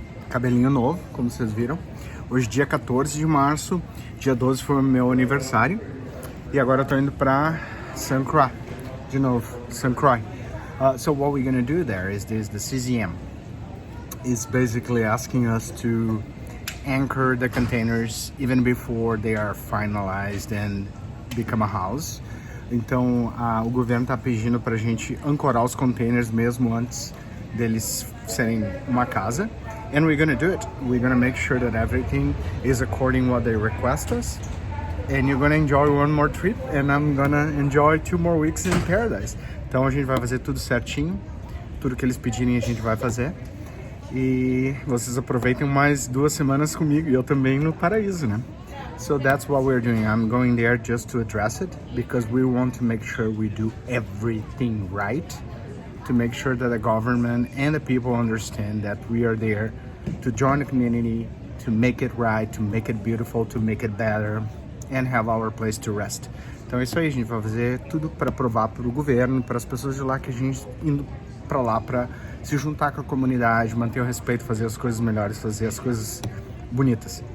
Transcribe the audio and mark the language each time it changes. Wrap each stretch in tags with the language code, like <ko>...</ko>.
<pt>Cabelinho novo, como vocês viram. Hoje dia 14 de março, dia 12 foi o meu aniversário. E agora eu tô indo para Croix, de novo, Croix.</pt> <en>So what we're gonna do there is this, the CCM is basically asking us to anchor the containers even before they are finalized and become a house.</en> <pt>Então o governo está pedindo para a gente ancorar os containers mesmo antes deles serem uma casa.</pt> <en>And we're gonna do it. We're gonna make sure that everything is according what they request us. And you're gonna enjoy one more trip, and I'm gonna enjoy 2 more weeks in paradise.</en> <pt>Então a gente vai fazer tudo certinho, tudo que eles pedirem a gente vai fazer. E vocês aproveitem mais 2 semanas comigo e eu também no paraíso, né?</pt> <en>So that's what we're doing. I'm going there just to address it because we want to make sure we do everything right, to make sure that the government and the people understand that we are there to join the community, to make it right, to make it beautiful, to make it better, and have our place to rest.</en> <pt>Então é isso aí, a gente vai fazer tudo para provar para o governo, para as pessoas de lá que a gente indo para lá para se juntar com a comunidade, manter o respeito, fazer as coisas melhores, fazer as coisas bonitas.</pt>